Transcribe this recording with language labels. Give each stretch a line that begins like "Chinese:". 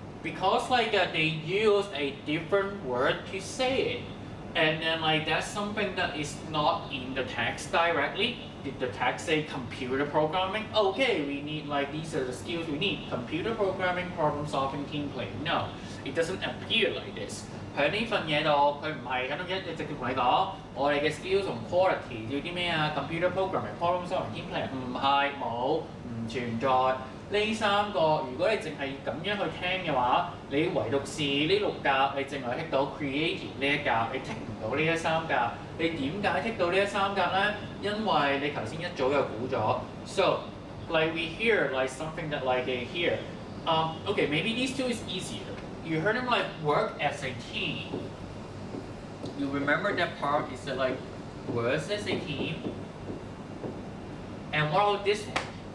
English: Because like they use a different word to say it, and then like that's something that is not in the text directly. Did the text say computer programming? Okay, we need like these are the skills we need: computer programming, problem solving, team play. No, it doesn't appear like this.
Cantonese: 喺呢份嘢度，佢唔係咁樣一直接同你講，我哋嘅 skills 同 quality 要啲咩啊 ？computer programming、problem solving、team play 唔係冇，唔存在。呢3個，如果你淨係咁樣去聽嘅話，你唯獨是呢6格，你淨係剔到 creative 呢一格，你剔唔到呢3格。你點解剔到呢3格咧？因為你頭先一早就估咗。
English: So like we hear like something that like here. Okay, maybe these 2 is easier. You heard him like work as a team. You remember that part is that like works as a team. And what about this one?